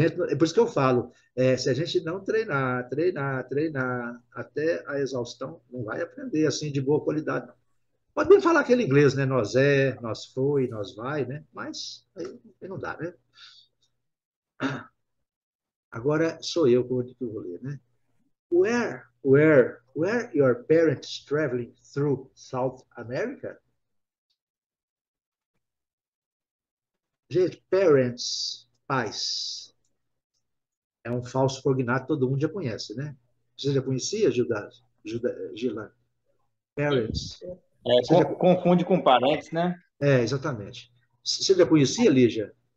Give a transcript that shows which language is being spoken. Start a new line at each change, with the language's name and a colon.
Portuguese: É por isso que eu falo, se a gente não treinar até a exaustão, não vai aprender assim de boa qualidade, não. Pode bem falar aquele inglês, né? Nós foi, nós vai, né? Mas aí não dá, né? Agora sou eu que vou ler, né?
English: Were your parents traveling through South America?
Portuguese: Gente, parents, pais, é um falso cognato, todo mundo já conhece, né? Você já conhecia, Gila? Parents. Confunde com parentes, né? Exatamente. Você já conhecia, Lígia?